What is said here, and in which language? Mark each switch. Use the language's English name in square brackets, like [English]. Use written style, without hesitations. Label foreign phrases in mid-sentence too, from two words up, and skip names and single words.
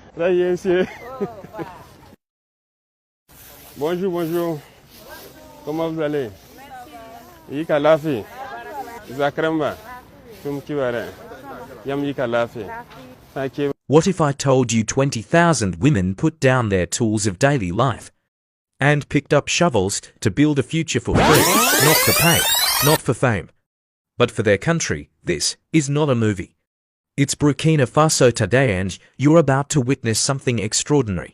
[French] Très bien, monsieur. Bonjour, bonjour. Comment vous allez? [Mossi] Yika lafi. Zakramba. Tumkiware. Yam yika lafi. [English] Thank you. What if I told you 20,000 women put down their tools of daily life and picked up shovels to build a future for free, not for pay, not for fame, but for their country? This is not a movie. It's Burkina Faso today, and you're about to witness something extraordinary.